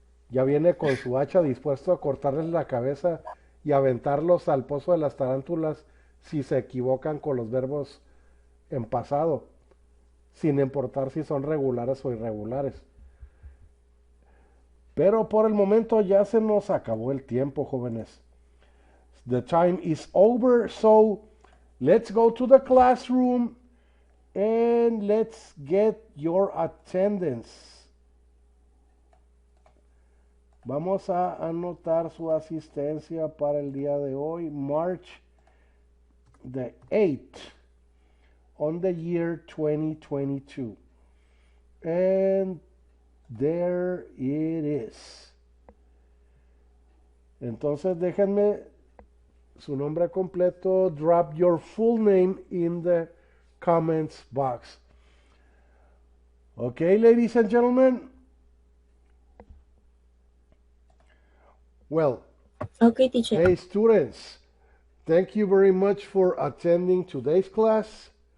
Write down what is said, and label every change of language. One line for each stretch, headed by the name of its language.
Spanish: Ya viene con su hacha dispuesto a cortarles la cabeza y aventarlos al pozo de las tarántulas si se equivocan con los verbos en pasado, sin importar si son regulares o irregulares. Pero por el momento ya se nos acabó el tiempo, jóvenes.
English: The time is over, so let's go to the classroom and let's get your attendance.
Spanish: Vamos a anotar su asistencia para el día de hoy,
English: March the 8th, on the year 2022. And there it is.
Spanish: Entonces déjenme su nombre completo.
English: Drop your full name in the comments box. Okay, ladies and gentlemen. Well, Okay, teacher. hey students, thank you very much for attending today's class.